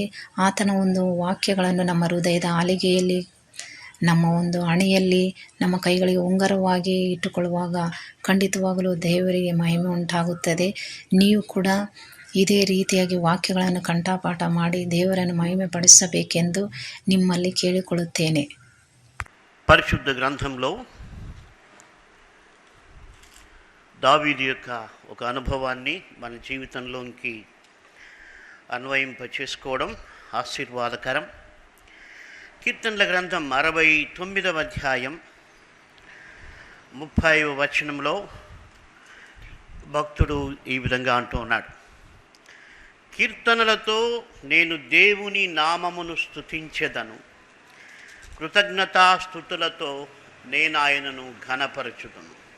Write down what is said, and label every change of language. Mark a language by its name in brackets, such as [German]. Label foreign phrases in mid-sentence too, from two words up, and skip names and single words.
[Kannada] ಆತನ ಒಂದು ವಾಕ್ಯಗಳನ್ನು ನಮ್ಮ ಹೃದಯದ ಆಲಿಗೆಯಲ್ಲಿ, ನಮ್ಮ ಒಂದು ಹಣೆಯಲ್ಲಿ, ನಮ್ಮ ಕೈಗಳಿಗೆ ಉಂಗುರವಾಗಿ ಇಟ್ಟುಕೊಳ್ಳುವಾಗ ಖಂಡಿತವಾಗಲೂ ದೇವರಿಗೆ ಮಹಿಮೆ ಉಂಟಾಗುತ್ತದೆ. ನೀವು ಕೂಡ ಇದೇ ರೀತಿಯಾಗಿ ವಾಕ್ಯಗಳನ್ನು ಕಂಠಪಾಠ ಮಾಡಿ ದೇವರನ್ನು ಮಹಿಮೆ ಪಡಿಸಬೇಕೆಂದು ನಿಮ್ಮಲ್ಲಿ ಕೇಳಿಕೊಳ್ಳುತ್ತೇನೆ. [Telugu] పరిశుద్ధ గ్రంథంలో దావీదు యొక్క ఒక అనుభవాన్ని మన జీవితంలోకి అన్వయింపచేసుకోవడం ఆశీర్వాదకరం. కీర్తనల గ్రంథం 69వ అధ్యాయం 30వ వచనంలో భక్తుడు ఈ విధంగా అంటూ ఉన్నాడు: కీర్తనలతో నేను దేవుని నామమును స్తుతించెదను, కృతజ్ఞతాస్తుతులతో నేను ఆయనను ఘనపరచుదును.